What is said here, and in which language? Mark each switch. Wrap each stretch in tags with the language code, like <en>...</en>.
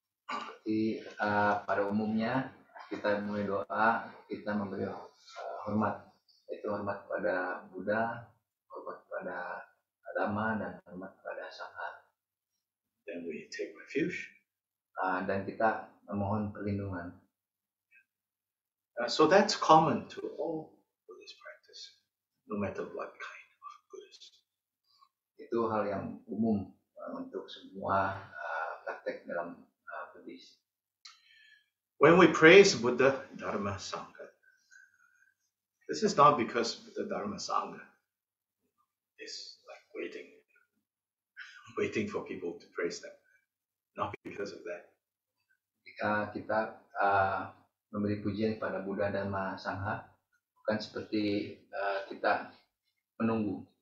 <id>Seperti pada umumnya kita mulai doa, kita memberi hormat, yaitu hormat kepada Buddha, hormat kepada Dhamma, dan hormat kepada Sangha.</id> <en>Then we take refuge.</en> <id>Dan kita memohon perlindungan.</id> <en>So that's common to all Buddhist practice, no matter what kind of Buddhist.</en> <id>Itu hal yang umum untuk semua praktek dalam Buddhis.</id> <en>When we praise Buddha, Dharma, Sangha, this is not because Buddha, Dharma, Sangha is like waiting for people to praise them. Not because of that.</en> <id>Jika kita memberi pujian kepada Buddha, Dhamma, Sangha, bukan seperti kita menunggu.</id>